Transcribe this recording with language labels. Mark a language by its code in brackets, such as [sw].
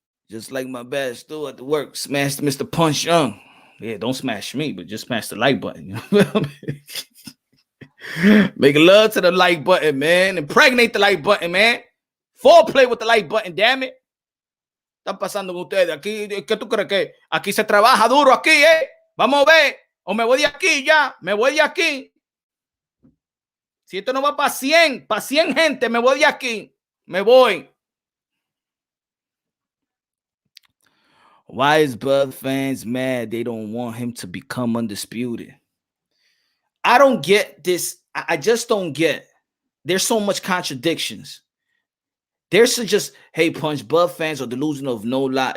[en] Just like my bad still at the work. Smash Mr. Punch Young. Yeah, don't smash me, but just smash the like button. You know? Make love to the like button, man. Impregnate the like button, man. Foreplay with the like button, damn it. [es] Están pasando con ustedes. Aquí, ¿qué tú crees que? Aquí se trabaja duro, aquí, eh. Vamos a ver. O me voy de aquí ya. Me voy de aquí. Si esto no va para 100 gente, me voy de aquí. Me voy. [en] Why is Bud fans mad they don't want him to become undisputed? I don't get this. I just don't get. There's so much contradictions. There's just, hey, Punch, Bud fans are delusional of no lie.